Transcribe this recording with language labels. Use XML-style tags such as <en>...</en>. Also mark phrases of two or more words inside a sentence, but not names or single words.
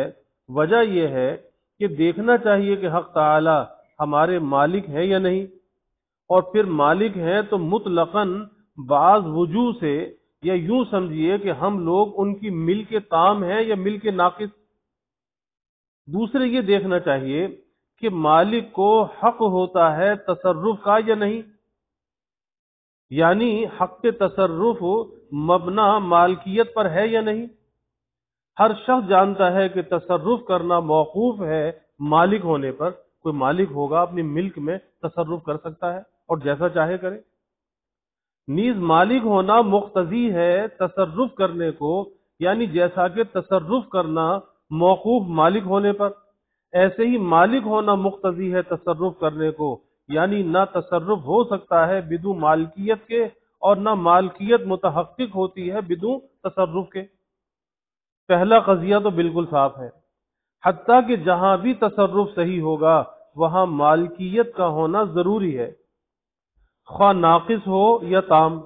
<ur>وجہ یہ ہے کہ دیکھنا چاہیے کہ حق تعالی ہمارے مالک ہے یا نہیں، اور پھر مالک ہیں تو مطلقاً بعض وجوہ سے، یا یوں سمجھیے کہ ہم لوگ ان کی ملک تام ہیں یا ملک ناقص۔ دوسرے یہ دیکھنا چاہیے کہ مالک کو حق ہوتا ہے تصرف کا یا نہیں، یعنی حق تصرف مبنا مالکیت پر ہے یا نہیں۔ ہر شخص جانتا ہے کہ تصرف کرنا موقوف ہے مالک ہونے پر۔ کوئی مالک ہوگا اپنی ملک میں تصرف کر سکتا ہے اور جیسا چاہے کرے۔ نیز مالک ہونا مقتضی ہے تصرف کرنے کو، یعنی جیسا کہ تصرف کرنا موقوف مالک ہونے پر، ایسے ہی مالک ہونا مقتضی ہے تصرف کرنے کو، یعنی نہ تصرف ہو سکتا ہے بدون مالکیت کے، اور نہ مالکیت متحقق ہوتی ہے بدون تصرف کے۔ پہلا قضیہ تو بالکل صاف ہے، حتیٰ کہ جہاں بھی تصرف صحیح ہوگا وہاں مالکیت کا ہونا ضروری ہے، خواہ ناقص ہو یا تام۔</ur>